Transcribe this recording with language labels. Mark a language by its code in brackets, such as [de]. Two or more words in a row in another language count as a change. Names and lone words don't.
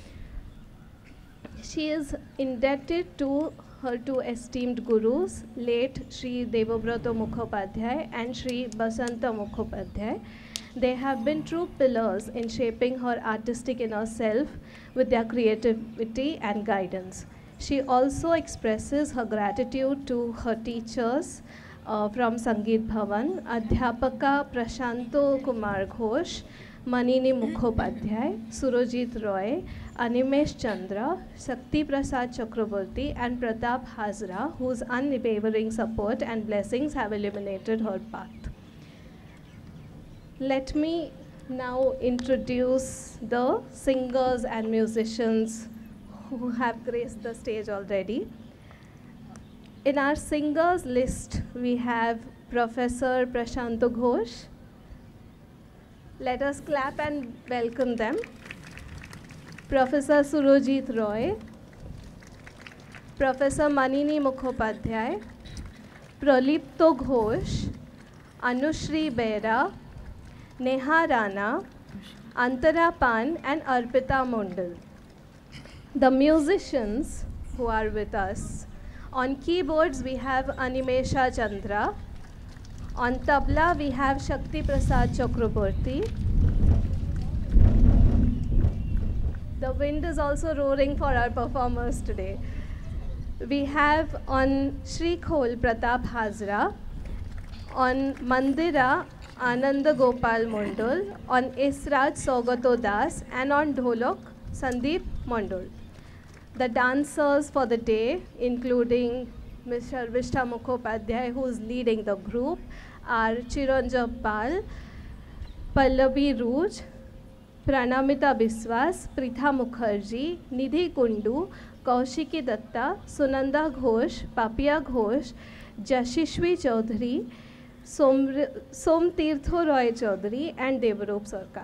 [en] She is indebted to her two esteemed gurus, late Sri Devabrata Mukhopadhyay and Sri Basanta Mukhopadhyay. They have been true pillars in shaping her artistic inner self with their creativity and guidance. She also expresses her gratitude to her teachers from Sangeet Bhavan, Adhyapaka Prashanto Kumar Ghosh, Manini Mukhopadhyay, Surojit Roy, Animesh Chandra, Sakti Prasad Chakraborty, and Pratap Hazra, whose unwavering support and blessings have illuminated her path. Let me now introduce the singers and musicians who have graced the stage already. In our singers list, we have Professor Prashanto Ghosh. Let us clap and welcome them. Professor Surojit Roy, Professor Manini Mukhopadhyay, Pralipto Ghosh, Anushri Bera, Neha Rana, Antara Pan and Arpita Mondal. The musicians who are with us. On keyboards we have Animesha Chandra. On tabla we have Shakti Prasad Chakraborty. The wind is also roaring for our performers today. We have on Shrikhol Pratap Hazra, on Mandira Ananda Gopal Mondol, on Israj Sogato Das, and on Dholok Sandeep Mondol. The dancers for the day, including Mr. Vishta Mukhopadhyay, who is leading the group, are Chiranjab Pal, Pallavi Rooj, Pranamita Biswas, Pritha Mukherjee, Nidhi Kundu, Kaushiki Datta, Sunanda Ghosh, Papia Ghosh, Jashishwi Chaudhary, Som Tirtho Roy Chaudhary, and Devaroop Sarkar.